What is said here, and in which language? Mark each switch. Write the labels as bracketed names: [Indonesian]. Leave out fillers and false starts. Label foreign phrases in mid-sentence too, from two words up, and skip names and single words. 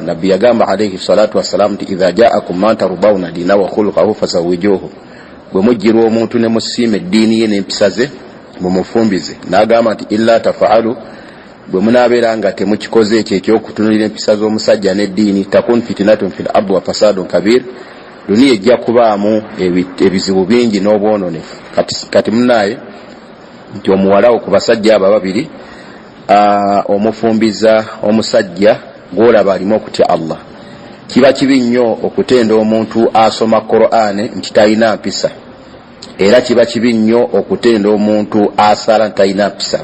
[Ganda] Nabbi yagamba [Arabic] عليه الصلاة والسلام [Ganda] nti [Arabic] إذا جاءكم من ترضون دينه وخلقه فزوجوه, [Ganda] bwe mujjirwa omuntu ne musiima eddiini ye n'empisa ze mumufumbize. N'agamba nti [Arabic] إلا تفعلوه, [Ganda] bwe munaabeera nga temukikoze ekyo ekyokutunulira empisa z'omusajja n'eddiini, [Arabic] تكن فتنة في الأرض وفساد كبير, [Ganda] duniya ejja kubaamu ebizibu bingi n'obwononefu. Kati munaye nti omuwalawo ku basajja abo ababiri omufumbiza omusajja gw'olaba alimu okutya Allah. Kiba kibi nnyo okutenda omuntu asoma Qur'an nti talina mpisa, era kiba kibi nnyo okutenda omuntu asala nti talina mpisa.